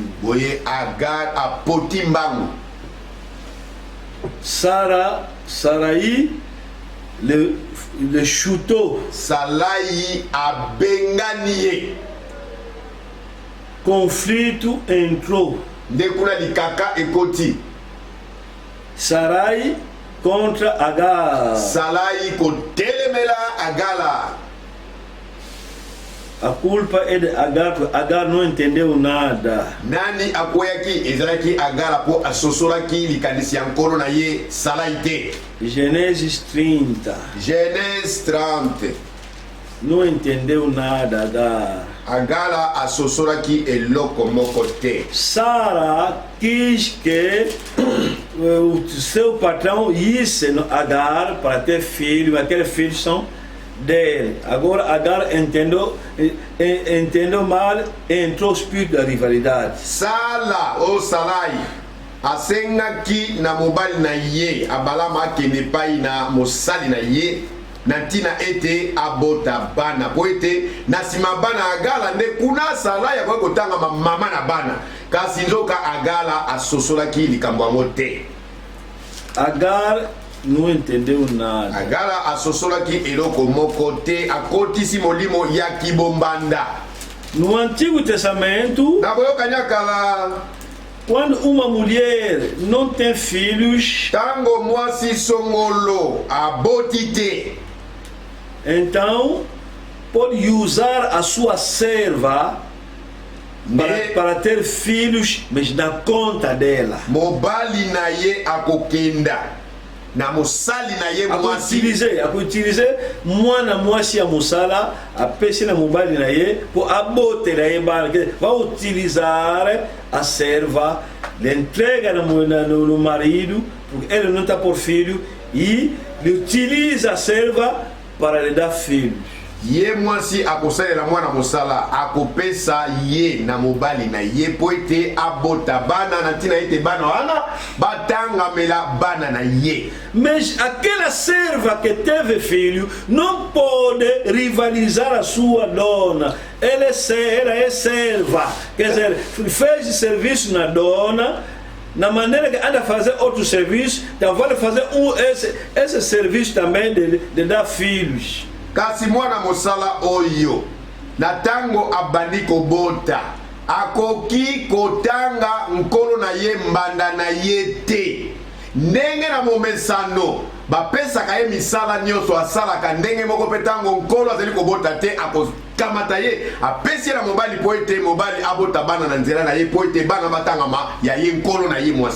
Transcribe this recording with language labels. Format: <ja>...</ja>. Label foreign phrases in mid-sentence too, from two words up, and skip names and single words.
<ln>Boye Agar apoti mbangu.</ln> <pt>Sarai le chutou.</pt> <ln>Sarai abengani ye.</ln> <pt>Conflito entrou.</pt> <ln>Ndekuna likaka ekoti.</ln> <pt>Sarai contra Agar.</pt> <ln>Sarai kotelemela Agala.</ln> <pt>A culpa é de Agar, porque Agar não entendeu nada.</pt> <ln>Nani akoyaki ezalaki Agala po asosolaki likanisi ya nkolo na ye Sarai te.</ln> <pt>Gênesis 30.</pt> <fr>Genèse 30.</fr> <pt>Não entendeu nada Agar.</pt> <ln>Agala asosolaki eloko moko te.</ln> <pt>Sara quis que o seu patrão isse Agar para ter filho, mas aqueles filhos são dele. Agora Agar entendeu mal, entrou o espírito da rivalidade.</pt> <ln>Sala o Sarai asengaki na mobali na ye Abalama akende pai na mosali na ye na ntina ete abota bana po ete na nsima bana Agala nde kuna Sarai akoki kotanga mama na bana kasi nzoka Agala asosolaki likambo yango te.</ln> <pt>Agar não entendeu nada.</pt> <ln>Agala asosolaki eloko moko te, akotisi molimo ya kibombanda.</ln> <pt>No Antigo Testamento,</pt> <ln>na boyoka nyakala,</ln> <pt>quando uma mulher não tem filhos,</pt> <ln>tango mwasi songolo aboti te,</ln> <pt>então pode usar a sua serva para ter filhos, mas na conta dela.</pt> <ln>Mobali na ye akokenda na mosali na ye mwasi utiliser mwana mwasi ya mosala apesi na mobali na ye pour abotela ye bana.</ln> <pt>Vai utilizar a serva, le entrega no marido porque ele não está por filho e ele utiliza a serva para lhe dar filhos.</pt> <ln>ye mwasi akosalela mwana mosala akopesa ye na mobali na ye po ete abota bana na ntina ete bana wana batangamela bana na ye.</ln> <pt>Mas aquela serva que teve filho não pode rivalizar a sua dona. Ela é serva, quer dizer, fez serviço na dona, na maneira que anda a fazer outro serviço, então vai fazer esse serviço também de dar filhos.</pt> <ln>Kasi mwana mosala oyo na tango abandi kobota akoki kotanga nkolo na ye mbanda na ye te ndenge na momesano bapesaka ye misala nyonso asalaka ndenge moko mpe ntango nkolo azali kobota te akokamata ye apesi ye na mobali po ete mobali abota bana na nzela na ye po ete bana batangama ya ye nkolo na ye mwasi.</ln>